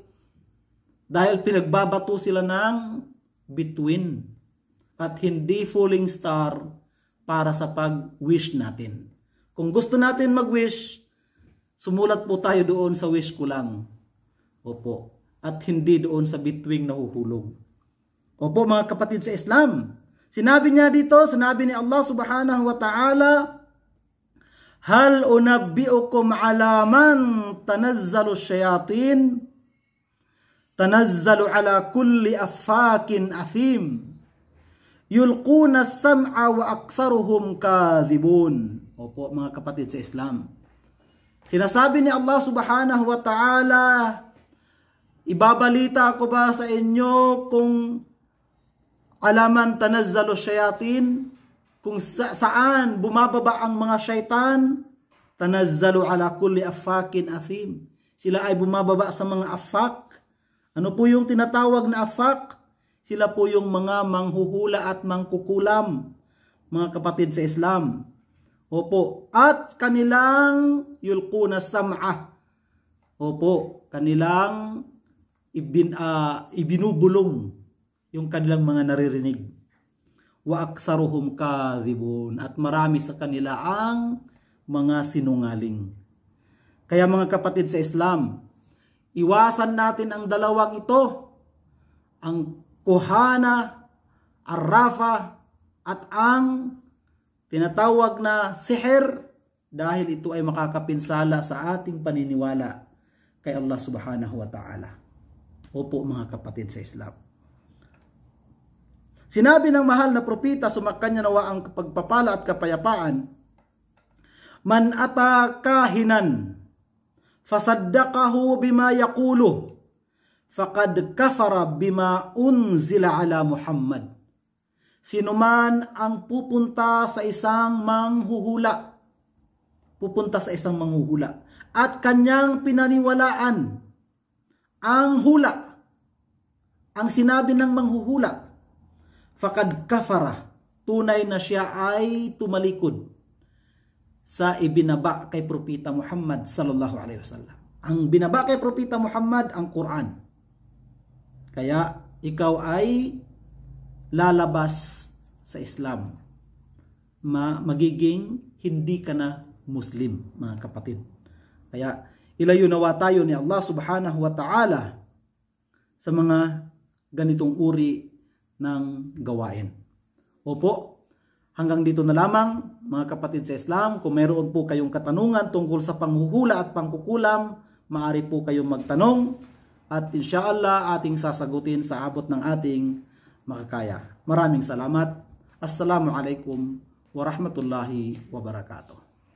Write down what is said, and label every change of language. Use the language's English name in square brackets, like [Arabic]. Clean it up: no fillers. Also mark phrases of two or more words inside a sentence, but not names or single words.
[Filipino] Dahil pinagbabato sila ng bituin at hindi [English] falling star [Filipino] para sa pag-wish natin. Kung gusto natin mag-wish, sumulat po tayo doon sa wish ko lang. Opo. At hindi doon sa bituing nahuhulog. Opo mga kapatid sa Islam. Sinabi niya dito, sinabi ni [Arabic] الله سبحانه وتعالى هل أنبئكم على من تنزل الشياطين تنزل على كل أفاك أثيم يلقون السمع وأكثرهم كاذبون. [Filipino] Opo mga kapatid sa Islam. Sinasabi ni Allah [Arabic] سبحانه وتعالى, [Filipino] ibabalita ko ba sa inyo kung [Arabic] على من تنزل الشياطين, [Filipino] kung saan bumababa ang mga syaitan? [Arabic] تنزل على كل أفاك أثيم. [Filipino] Sila ay bumababa sa mga affak. Ano po yung tinatawag na affak? Sila po yung mga manghuhula at mangkukulam, mga kapatid sa Islam. Opo. At kanilang [Arabic] يلقون السمع. [Filipino] Opo. Kanilang ibinubulong yung kanilang mga naririnig. [Arabic] وأكثرهم كاذبون, [Filipino] at marami sa kanila ang mga sinungaling. Kaya mga kapatid sa Islam, iwasan natin ang dalawang ito, ang [Arabic] كهانة عرافة, [Filipino] at ang tinatawag na siher, dahil ito ay makakapinsala sa ating paniniwala kay Allah [Arabic] سبحانه وتعالى. [Filipino] Opo mga kapatid sa Islam. Sinabi ng mahal na propeta, sumakanya nawa ang pagpapala at kapayapaan, [Arabic] من أتى كاهنا فصدقه بما يقول فقد كفر بما أنزل على محمد. [Filipino] Sino man ang pupunta sa isang manghuhula, at kanyang pinaniwalaan ang hula, ang sinabi ng manghuhula, [Arabic] فقد كفر, [Filipino] tunay na siya ay tumalikod sa ibinaba kay Propeta Muhammad [Arabic] صلى الله عليه وسلم. [Filipino] Ang binaba kay Propeta Muhammad ang Quran. Kaya ikaw ay lalabas sa Islam. Magiging hindi ka na Muslim, mga kapatid. Kaya ilayo nawa tayo ni Allah [Arabic] سبحانه وتعالى [Filipino] sa mga ganitong uri ng gawain. Opo, hanggang dito na lamang mga kapatid sa Islam. Kung meron po kayong katanungan tungkol sa panghuhula at pangkukulam, maaari po kayong magtanong at insyaallah ating sasagutin sa abot ng ating makakaya. Maraming salamat. [Arabic] السلام عليكم ورحمة الله وبركاته.